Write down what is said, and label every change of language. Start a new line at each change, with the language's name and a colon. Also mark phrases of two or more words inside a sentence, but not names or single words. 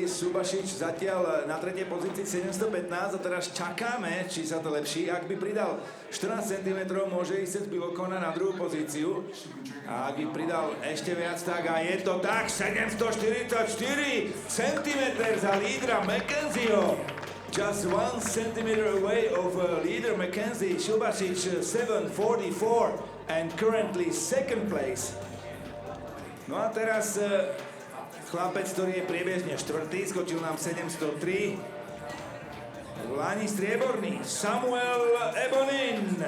Slovak: Subašič zatiaľ na tretej pozícii 715 a teraz čakáme, či sa to lepší. Ak by pridal 14 cm, môže ísť z Bilokona na druhú pozíciu. A ak by pridal ešte viac, tak a je to tak, 744 cm za lídra Mackenzieho.
English: Just 1 centimeter away of leader Mackenzie, Subašič 744 and currently second place.
Slovak: No a teraz chlapec, ktorý je priebežne štvrtý, skočil nám 703. V lani strieborný Samuel Ebonin.